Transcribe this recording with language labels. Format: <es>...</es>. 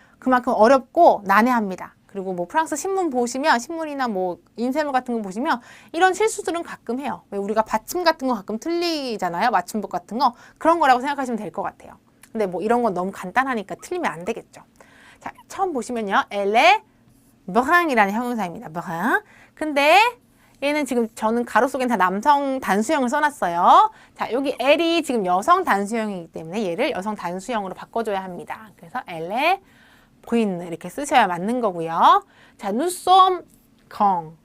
<ko>그만큼 어렵고 난해합니다. 그리고 뭐 프랑스 신문 보시면, 신문이나 뭐 인쇄물 같은 거 보시면 이런 실수들은 가끔 해요. 왜 우리가 받침 같은 거 가끔 틀리잖아요. 맞춤법 같은 거. 그런 거라고 생각하시면 될 것 같아요. 근데 뭐 이런 건 너무 간단하니까 틀리면 안 되겠죠. 자, 처음 보시면요.</ko> <fr>Elle est brun이라는 형용사입니다. brun.</fr> <ko>근데 얘는 지금 저는 가로 속엔 다 남성 단수형을 써놨어요. 자, 여기 L이 지금 여성 단수형이기 때문에 얘를 여성 단수형으로 바꿔줘야 합니다. 그래서 Elle est brune 이렇게 쓰셔야 맞는 거고요.</ko> <fr>자, nous sommes grands.</fr>